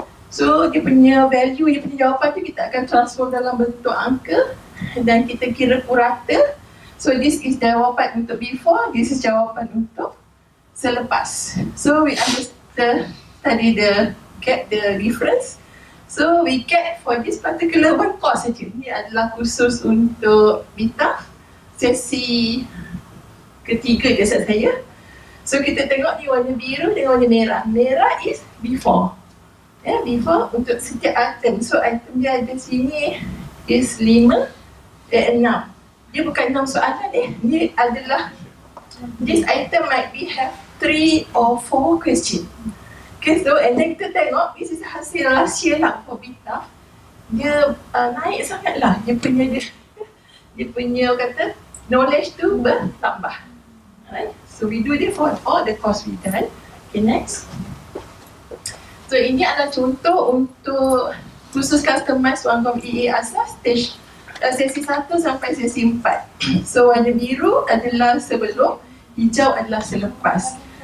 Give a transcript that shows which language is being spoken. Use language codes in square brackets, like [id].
[ms] So dia punya value, dia punya jawapan tu kita akan transform dalam bentuk angka dan kita kira purata. [en] So this is [ms] jawapan untuk [en] before, this is [ms] jawapan untuk selepas. [en] So we understand tadi get the difference. So we get for this particular one course saja. [ms] Ini adalah khusus untuk BITAS sesi ketiga dia set saya. So kita tengok ni warna biru dengan warna merah. Merah [en] is before. Before [ms] untuk setiap [en] item. [ms] So item dia ada sini is 5 dan 6. Dia bukan 6 soalan Ni adalah [en] this item might be have 3 or 4 question. Okay, so and then [ms] kita tengok [en] this is [ms] hasil [en] last year [ms] lah for BITAS. Dia naik sangat lah dia punya dia punya kata knowledge tu bertambah. [en] Alright, so we do this for all the course we done. Okay, next. [ms] So ini adalah contoh untuk khusus customize one EA asas stage sesi 1 sampai sesi 4. So warna biru adalah sebelum, hijau adalah selepas.